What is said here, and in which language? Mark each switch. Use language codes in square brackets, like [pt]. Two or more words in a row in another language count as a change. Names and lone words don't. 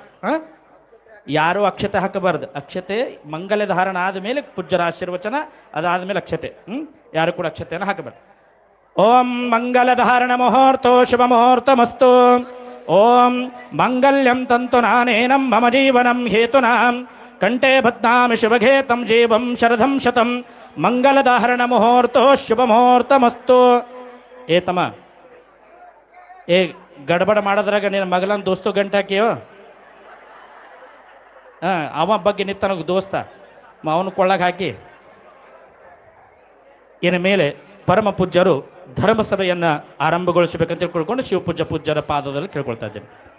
[kn] ಹಾಂ, ಯಾರೂ ಅಕ್ಷತೆ ಹಾಕಬಾರ್ದು. ಅಕ್ಷತೆ ಮಂಗಲ ಧಾರಣ ಆದಮೇಲೆ ಪೂಜ್ಯರ ಆಶೀರ್ವಚನ, ಅದಾದಮೇಲೆ ಅಕ್ಷತೆ. ಯಾರು ಕೂಡ ಅಕ್ಷತೆಯನ್ನು ಹಾಕಬಾರ್ದು. [sa] ಓಂ ಮಂಗಲ ಧಾರಣ ಮುಹೂರ್ತೋ ಶುಭ ಮುಹೂರ್ತಮಸ್ತು. ಓಂ ಮಂಗಲ್ಯಂ ತಂತು ನಾನೇನಂ ಮಮ ಜೀವನಂ ಹೇತುನಾಂ ಕಂಠೆ ಬದ್ನಾಮಿ ಶುಭಘೇ ತಂ ಜೀವಂ ಶರದಂ ಶತಂ. ಮಂಗಲಧಾರಣ ಮುಹೂರ್ತೋ ಶುಭ ಮುಹೂರ್ತಮಸ್ತು. [kn] ಏ ತಮ್ಮ, ಏ ಗಡಬಡ ಮಾಡೋದ್ರಾಗ ನಿನ್ನ ಮಗಲನ್ ದೋಸ್ತು ಗಂಟೆ ಹಾಕಿಯೋ? ಹಾಂ, ಅವ ಬಗ್ಗೆ ನಿತ್ತನಗೆ ದೋಸ್ತ ಅವನು ಕೊಳ್ಳಾಗ ಹಾಕಿ. ಇನ್ನು ಮೇಲೆ ಪರಮ ಪೂಜ್ಯರು ಧರ್ಮಸಭೆಯನ್ನು ಆರಂಭಗೊಳಿಸಬೇಕಂತ ತಿಳ್ಕೊಳ್ಕೊಂಡು ಶಿವಪೂಜ್ಯ ಪೂಜ್ಯರ ಪಾದದಲ್ಲಿ ಕೇಳ್ಕೊಳ್ತಾ ಇದ್ದೇನೆ.